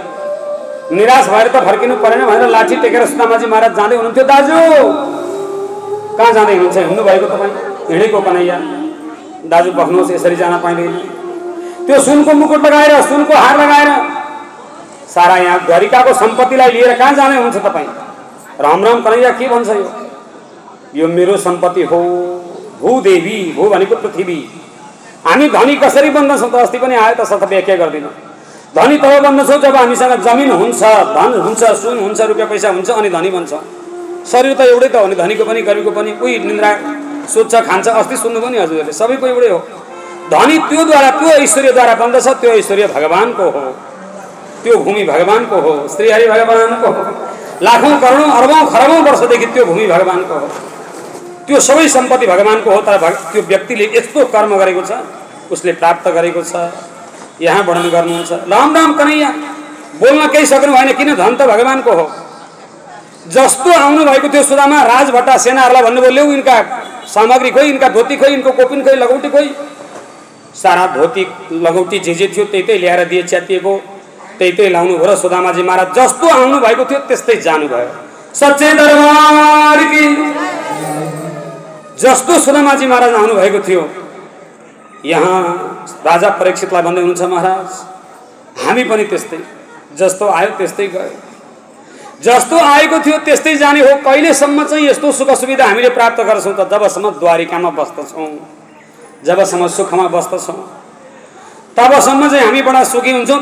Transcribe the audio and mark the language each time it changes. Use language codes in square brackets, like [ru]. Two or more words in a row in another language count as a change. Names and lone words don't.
[ne] निराश भएर त फर्किनु परेन भनेर लाठी टेकेर सुदामाजी महाराज जाँदै हुनुहुन्थ्यो। दाजु कहाँ जाँदै हुनुहुन्छ? हिँड्नु भएको तपाईँ, हिँडेको कन्हैया, दाजु बस्नुहोस्, यसरी जान पाइँदैन। त्यो सुनको मुकुट लगाएर सुनको हार लगाएर सारा यहाँ द्वारिकाको सम्पत्तिलाई लिएर कहाँ जाने हुन्छ तपाईँ? राम राम कन्हैया के भन्छ यो मेरो सम्पत्ति हो। भूदेवी, भू भनेको पृथ्वी। हामी धनी कसरी बन्दछौँ त? अस्ति पनि आयो तसर्थ व्याख्या गर्दिनँ। धनी तब बन्दछौँ जब हामीसँग जमिन हुन्छ, धन हुन्छ, सुन हुन्छ, रुपियाँ पैसा हुन्छ, अनि धनी बन्छौँ। शरीर त एउटै त हो नि, धनीको पनि गरिबको पनि। कोही निन्द्रा सोध्छ, खान्छ, अस्ति सुन्नु पनि हजुरहरूले, सबैको एउटै हो। धनी त्योद्वारा, त्यो ऐश्वर्यद्वारा बन्दछ। त्यो ऐश्वर्य भगवानको हो, त्यो भूमि भगवानको हो, श्रीहरि भगवानको हो। लाखौँ करोडौँ अरबौँ खरबौँ वर्षदेखि त्यो भूमि भगवानको हो, त्यो सबै सम्पत्ति भगवानको हो। तर त्यो व्यक्तिले यस्तो कर्म गरेको छ, उसले प्राप्त गरेको छ। यहाँ वर्णन गर्नुहुन्छ राम राम कन्हैया। बोल्न केही सक्नु भएन, किन? धन त भगवानको हो। जस्तो आउनु भएको थियो सुदामा, राजभट्टा सेनाहरूलाई भन्नुभयो ल्याऊ यिनका सामग्री खोइ, यिनका धोती खोइ, यिनको कोपिन खोइ, लगौटी खोइ। सारा धोती लगौटी जे जे थियो त्यही ल्याएर दिए, च्यातिएको त्यही लाउनु भयो र सुदामाजी महाराज जस्तो आउनु भएको थियो त्यस्तै जानुभयो। [hi] सच्चे दरबार की। [ne] जस्तो सुदामाजी महाराज आउनु भएको थियो, यहाँ राजा परीक्षितलाई भन्दै हुनुहुन्छ महाराज हामी पनि त्यस्तै, जस्तो आयो त्यस्तै गयो, जस्तो आएको थियो त्यस्तै जाने हो। कहिलेसम्म चाहिँ यस्तो सुख सुविधा हामीले प्राप्त गर्छौँ त? जबसम्म द्वारिकामा बस्दछौँ, जबसम्म सुखमा बस्दछौँ, तबसम्म चाहिँ हामी बडा सुखी हुन्छौँ।